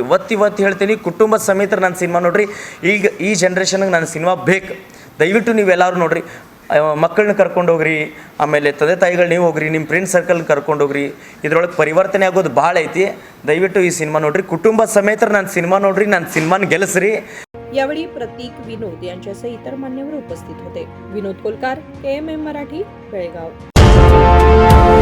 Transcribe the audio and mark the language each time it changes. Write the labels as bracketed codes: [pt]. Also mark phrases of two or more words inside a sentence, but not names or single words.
[kn] ಒತ್ತಿ ಹೇಳ್ತೀನಿ, ಕುಟುಂಬ ಸಮೇತರ ನನ್ನ ಸಿನಿಮಾ ನೋಡ್ರಿ. ಈಗ ಈ ಜನ್ರೇಷನ್ಗೆ ನನ್ನ ಸಿನಿಮಾ ಬೇಕು. ದಯವಿಟ್ಟು ನೀವೆಲ್ಲರೂ ನೋಡ್ರಿ, ಮಕ್ಕಳನ್ನ ಕರ್ಕೊಂಡು ಹೋಗ್ರಿ, ಆಮೇಲೆ ತಂದೆ ತಾಯಿಗಳು ನೀವು ಹೋಗ್ರಿ, ನಿಮ್ಮ [en] friend circle [kn] ಕರ್ಕೊಂಡು ಹೋಗ್ರಿ. ಇದ್ರೊಳಗೆ ಪರಿವರ್ತನೆ ಆಗೋದು ಭಾಳ ಐತಿ. ದಯವಿಟ್ಟು ಈ ಸಿನಿಮಾ ನೋಡ್ರಿ, ಕುಟುಂಬ ಸಮೇತ ನನ್ನ ಸಿನಿಮಾ ನೋಡ್ರಿ, ನನ್ನ सिनेमान ಗೆಲ್ಲಿಸ್ರಿ. [mr] यावेळी प्रतीक विनोद यांच्यासह इतर मान्यवर उपस्थित होते. विनोद कोलकार, KMM मराठी, बेळगाव.